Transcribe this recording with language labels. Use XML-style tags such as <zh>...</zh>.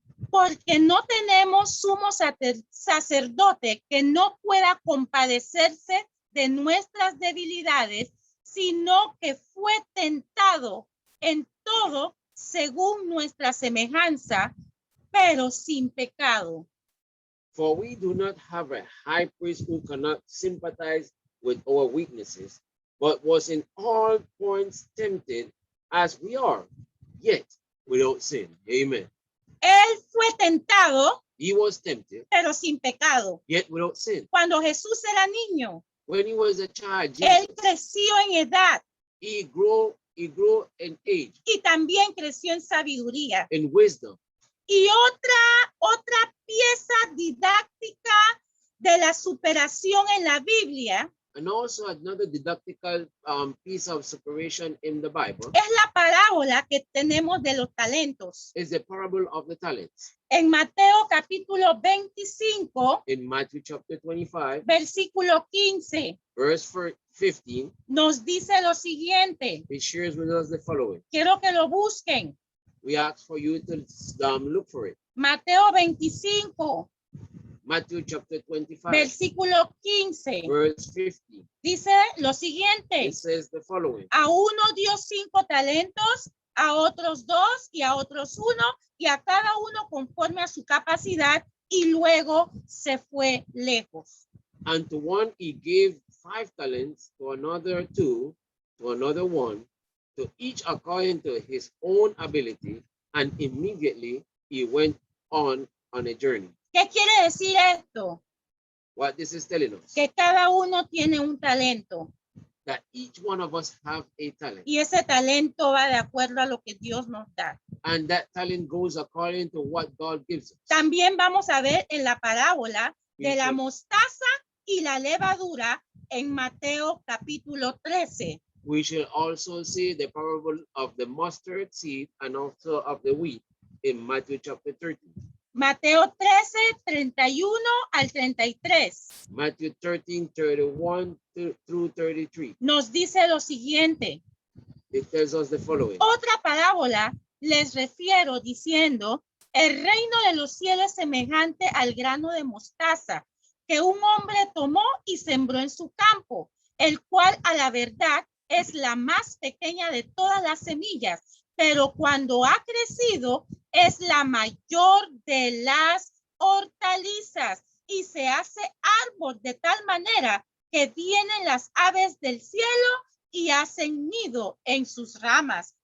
<es>Porque no tenemos sumo sacerdote que no pueda compadecerse de nuestras debilidades, sino que fue tentado en todo según nuestra semejanza, pero sin pecado.</es> <en>For we do not have a high priest who cannot sympathize with our weaknesses, but was in all points tempted as we are, yet without sin. Amen.</en> <es>Él fue tentado,</es> <en>He was tempted,</en> <es>pero sin pecado.</es> <en>yet without sin.</en> <es>Cuando Jesús era niño,</es> <en>When he was a child,</en> <es>él</es> <en>Jesus,</en> <es>creció en edad</es> <en>he grew in age,</en> <es>y también creció en sabiduría.</es> <en>in wisdom.</en> <es>Y otra pieza didáctica de la superación en la Biblia</es> <en>And also another didactical piece of separation in the Bible</en> <es>es la parábola que tenemos de los talentos.</es> <en>is the parable of the talents.</en> <es>En Mateo capítulo 25,</es> <en>In Matthew chapter 25,</en> <es>versículo 15,</es> <en>verse 15,</en> <es>nos dice lo siguiente.</es> <en>it shares with us the following.</en> <es>Quiero que lo busquen.</es> <en>We ask for you to look for it.</en> <es>Mateo 25,</es> <en>Matthew chapter 25,</en> <es>versículo 15.</es> <en>verse 50.</en> <es>Dice lo siguiente.</es> <en>It says the following.</en> <es>A uno dio 5 talentos, a otros 2 y a otros 1 y a cada uno conforme a su capacidad y luego se fue lejos.</es> <en>And to one he gave 5 talents, to another 2, to another 1, to each according to his own ability, and immediately he went on a journey.</en> <es>¿Qué quiere decir esto?</es> <en>What this is telling us,</en> <es>Que cada uno tiene un talento</es> <en>that each one of us have a talent,</en> <es>y ese talento va de acuerdo a lo que Dios nos da.</es> <en>and that talent goes according to what God gives us.</en> <es>También vamos a ver en la parábola de la Sí. mostaza y la levadura en Mateo capítulo 13.</es> <en>We shall also see the parable of the mustard seed and also of the wheat in Matthew chapter 13.</en> <es>Mateo 13, 31 al 33.</es> <en>Matthew 13, 31 through 33.</en> <es>Nos dice lo siguiente.</es> <en>It tells us the following.</en> <es>Otra parábola les refiero diciendo, el reino de los cielos es semejante al grano de mostaza que un hombre tomó y sembró en su campo, el cual a la verdad es la más pequeña de todas las semillas, pero cuando ha crecido es la mayor de las hortalizas y se hace árbol de tal manera que vienen las aves del cielo y hacen nido en sus ramas.</es>